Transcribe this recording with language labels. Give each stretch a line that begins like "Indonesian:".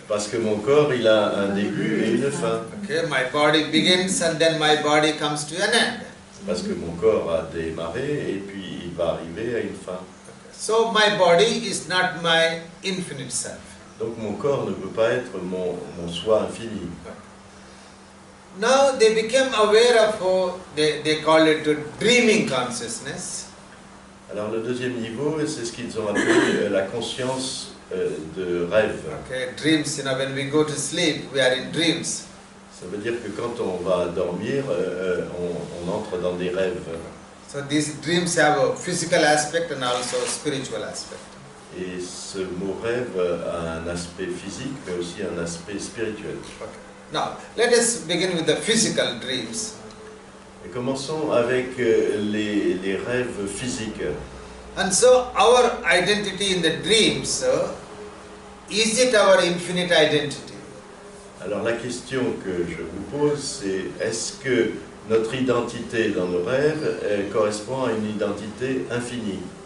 French: parce que mon corps il a un début et une fin.
English: Okay, my body begins and then my body comes to an end.
French: Parce que mon corps a démarré et puis il va arriver à une fin.
English: Okay. So my body is not my infinite self.
French: Donc mon corps ne peut pas être mon soi infini.
English: Now they became aware of, they call it dreaming consciousness.
French: Alors le deuxième niveau, c'est ce qu'ils ont appelé la conscience de rêve.
English: Okay, dreams, when we go to sleep, we are in dreams.
French: Ça veut dire que quand on va dormir, on entre dans des rêves.
English: So these dreams have a physical aspect and also a spiritual aspect.
French: Et ce mot rêve a un aspect physique, mais aussi un aspect spirituel.
English: Okay. Now, let us begin with the physical dreams.
French: Et commençons avec les rêves physiques.
English: And so, our identity in the dreams, is it our infinite identity?
French: Alors la question que je vous pose, c'est est-ce que notre identité dans nos rêves correspond à une identité infinie?